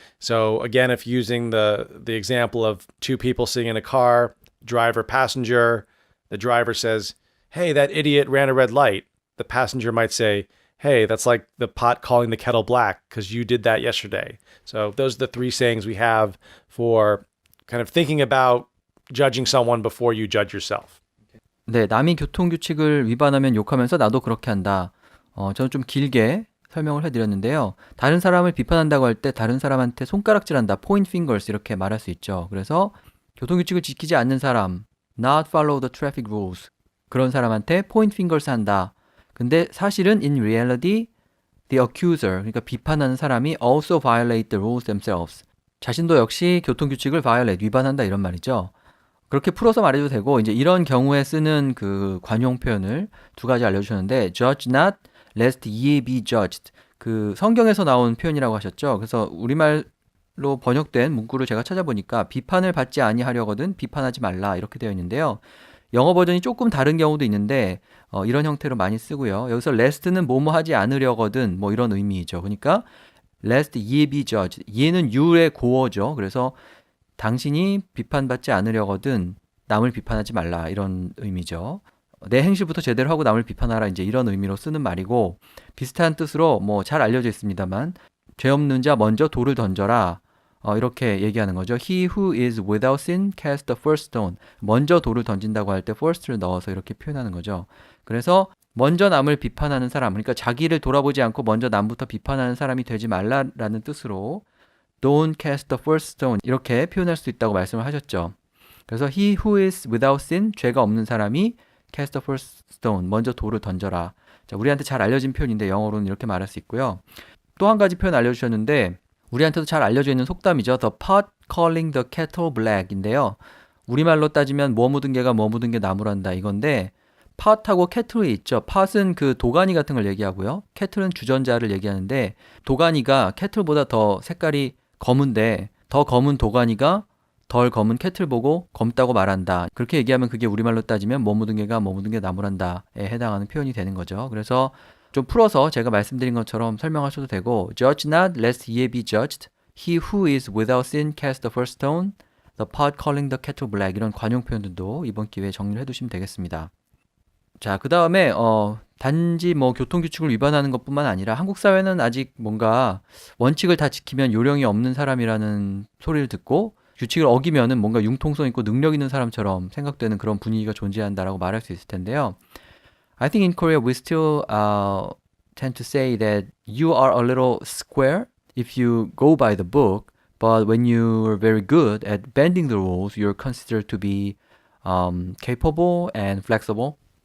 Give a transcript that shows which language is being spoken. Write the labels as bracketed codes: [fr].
[en] So again, if using the example of two people sitting in a car, driver, passenger, the driver says, "Hey, that idiot ran a red light." The passenger might say, "Hey, that's like the pot calling the kettle black because you did that yesterday." So those are the three sayings we have for kind of thinking about judging someone before you judge yourself. [ko] 네, 남이 교통규칙을 위반하면 욕하면서 나도 그렇게 한다. 저는 좀 길게 설명을 해드렸는데요. 다른 사람을 비판한다고 할 때 다른 사람한테 손가락질한다, [en] point fingers [ko] 이렇게 말할 수 있죠. 그래서 교통규칙을 지키지 않는 사람, [en] not follow the traffic rules, [ko] 그런 사람한테 [en] point fingers [ko] 한다. 근데 사실은 [en] in reality, the accuser, [ko] 그러니까 비판하는 사람이 [en] also violate the rules themselves. [ko] 자신도 역시 교통규칙을 violate, 위반한다 이런 말이죠. 그렇게 풀어서 말해도 되고, 이제 이런 경우에 쓰는 그 관용 표현을 두 가지 알려주셨는데, [en] judge not, lest ye be judged. [ko] 그 성경에서 나온 표현이라고 하셨죠. 그래서 우리말로 번역된 문구를 제가 찾아보니까 비판을 받지 아니하려거든 비판하지 말라 이렇게 되어 있는데요. 영어 버전이 조금 다른 경우도 있는데 이런 형태로 많이 쓰고요. 여기서 lest는 뭐뭐 하지 않으려거든 뭐 이런 의미이죠. 그러니까 [en] lest ye be judged. [ko] ye는 you의 고어죠. 그래서 당신이 비판받지 않으려거든 남을 비판하지 말라 이런 의미죠. 내 행실부터 제대로 하고 남을 비판하라 이제 이런 의미로 쓰는 말이고, 비슷한 뜻으로 뭐 잘 알려져 있습니다만 죄 없는 자 먼저 돌을 던져라 이렇게 얘기하는 거죠. [en] He who is without sin cast the first stone. [ko] 먼저 돌을 던진다고 할 때 first를 넣어서 이렇게 표현하는 거죠. 그래서 먼저 남을 비판하는 사람, 그러니까 자기를 돌아보지 않고 먼저 남부터 비판하는 사람이 되지 말라라는 뜻으로 [en] Don't cast the first stone [ko] 이렇게 표현할 수 있다고 말씀을 하셨죠. 그래서 [en] he who is without sin, [ko] 죄가 없는 사람이 [en] cast the first stone, [ko] 먼저 돌을 던져라. 자, 우리한테 잘 알려진 표현인데 영어로는 이렇게 말할 수 있고요. 또 한 가지 표현 알려주셨는데 우리한테도 잘 알려져 있는 속담이죠. [en] The pot calling the kettle black인데요. [ko] 우리말로 따지면 뭐 묻은 개가 뭐 묻은 게 나무란다 이건데, pot하고 kettle이 있죠. pot은 그 도가니 같은 걸 얘기하고요. kettle은 주전자를 얘기하는데, 도가니가 kettle보다 더 색깔이 검은데 더 검은 도가니가 덜 검은 케틀 보고 검다고 말한다. 그렇게 얘기하면 그게 우리말로 따지면 뭐 묻은 개가 뭐 묻은 게 나무란다에 해당하는 표현이 되는 거죠. 그래서 좀 풀어서 제가 말씀드린 것처럼 설명하셔도 되고, [en] Judge not, lest ye be judged. He who is without sin cast the first stone. The pot calling the kettle black. [ko] 이런 관용 표현들도 이번 기회에 정리를 해두시면 되겠습니다. 자, 그 다음에 단지 뭐 교통규칙을 위반하는 것뿐만 아니라 한국 사회는 아직 뭔가 원칙을 다 지키면 요령이 없는 사람이라는 소리를 듣고 규칙을 어기면은 뭔가 융통성 있고 능력 있는 사람처럼 생각되는 그런 분위기가 존재한다라고 말할 수 있을 텐데요. [en] I think in Korea we still tend to say that you are a little square if you go by the book, but when you're very good at bending the rules, you're considered to be capable and flexible.